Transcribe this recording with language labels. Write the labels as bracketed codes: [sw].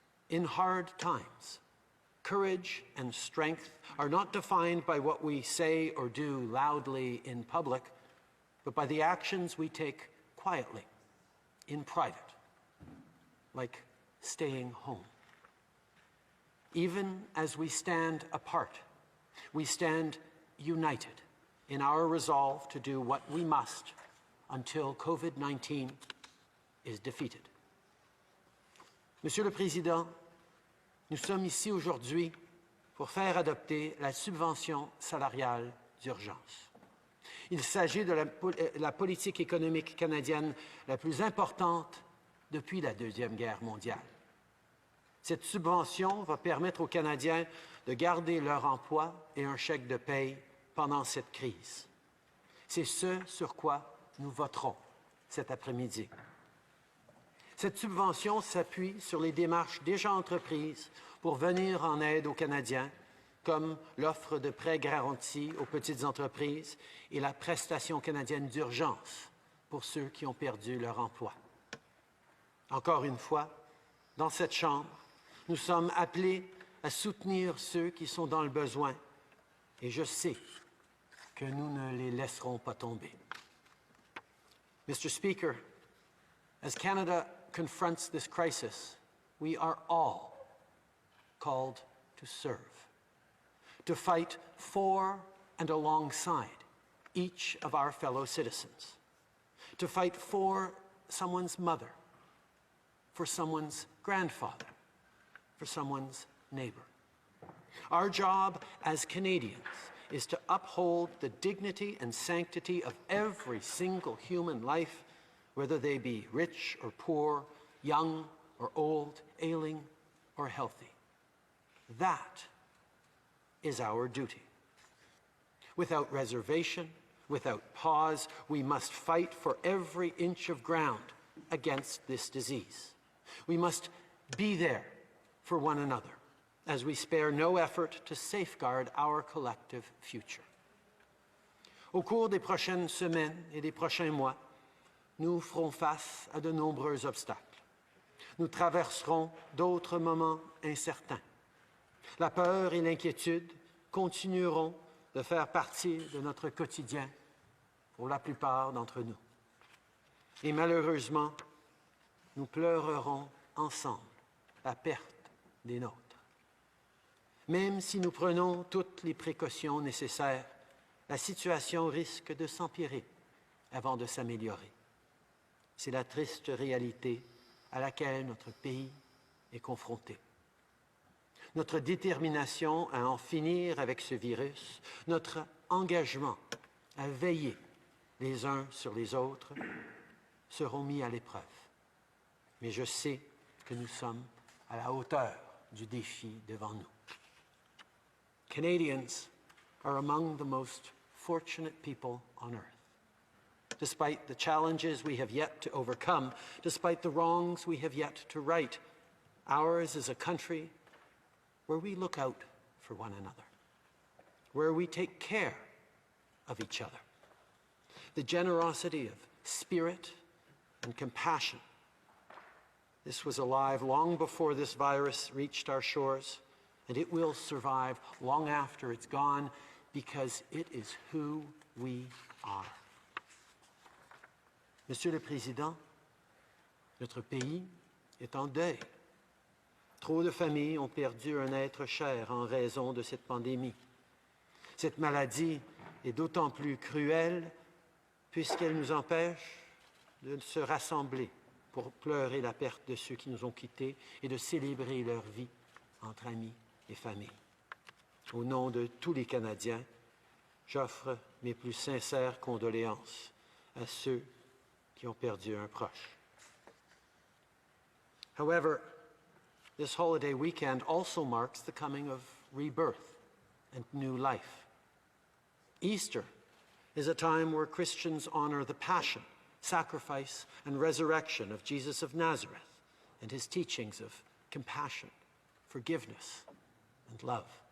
[en] In hard times, courage and strength are not defined by what we say or do loudly in public, but by the actions we take quietly, in private, like staying home. Even as we stand apart, we stand united in our resolve to do what we must until COVID-19 is defeated. [fr] Monsieur le Président, nous sommes ici aujourd'hui pour faire adopter la subvention salariale d'urgence. Il s'agit de la politique économique canadienne la plus importante depuis la Deuxième Guerre mondiale. Cette subvention va permettre aux Canadiens de garder leur emploi et un chèque de paye pendant cette crise. C'est ce sur quoi nous voterons cet après-midi. Cette subvention s'appuie sur les démarches déjà entreprises pour venir en aide aux Canadiens comme l'offre de prêts garantis aux petites entreprises et la prestation canadienne d'urgence pour ceux qui ont perdu leur emploi. Encore une fois, dans cette Chambre, nous sommes appelés à soutenir ceux qui sont dans le besoin et je sais que nous ne les laisserons pas tomber. [en] Mr. Speaker, as Canada confronts this crisis, we are all called to serve, to fight for and alongside each of our fellow citizens, to fight for someone's mother, for someone's grandfather, for someone's neighbor. Our job as Canadians is to uphold the dignity and sanctity of every single human life, whether they be rich or poor, young or old, ailing or healthy. That is our duty. Without reservation, without pause, we must fight for every inch of ground against this disease. We must be there for one another as we spare no effort to safeguard our collective future. [fr] Au cours des prochaines semaines et des prochains mois, nous ferons face à de nombreux obstacles. Nous traverserons d'autres moments incertains. La peur et l'inquiétude continueront de faire partie de notre quotidien pour la plupart d'entre nous. Et malheureusement, nous pleurerons ensemble la perte des nôtres. Même si nous prenons toutes les précautions nécessaires, la situation risque de s'empirer avant de s'améliorer. C'est la triste réalité à laquelle notre pays est confronté. Notre détermination à en finir avec ce virus, notre engagement à veiller les uns sur les autres seront mis à l'épreuve. Mais je sais que nous sommes à la hauteur du défi devant nous. [en] Canadians are among the most fortunate people on earth. Despite the challenges we have yet to overcome, despite the wrongs we have yet to right, ours is a country where we look out for one another, where we take care of each other. The generosity of spirit and compassion. This was alive long before this virus reached our shores, and it will survive long after it's gone because it is who we are. [fr] Monsieur le Président, notre pays est en deuil. Trop de familles ont perdu un être cher en raison de cette pandémie. Cette maladie est d'autant plus cruelle puisqu'elle nous empêche de se rassembler pour pleurer la perte de ceux qui nous ont quittés et de célébrer leur vie entre amis et famille. Au nom de tous les Canadiens, j'offre mes plus sincères condoléances à ceux qui ont perdu un proche. [en] However, this holiday weekend also marks the coming of rebirth and new life. Easter is a time where Christians honor the passion, sacrifice, and resurrection of Jesus of Nazareth and his teachings of compassion, forgiveness, and love.